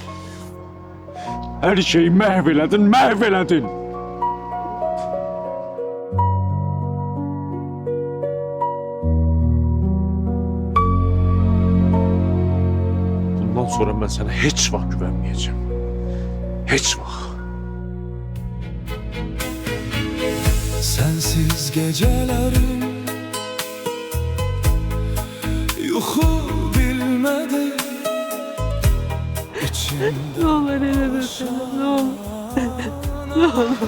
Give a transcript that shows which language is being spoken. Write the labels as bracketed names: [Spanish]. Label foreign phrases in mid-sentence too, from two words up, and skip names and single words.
[Azerbaijani] Hər şeyi məhv elədin, məhv elədin. Bundan sonra mən sənə heç vaxt güvənməyəcəm. Heç vaxt. [Turkish] Sensiz gecelerim yuhu bilmedi içimde Ne olur elini öpme, ne olur. Ne olur,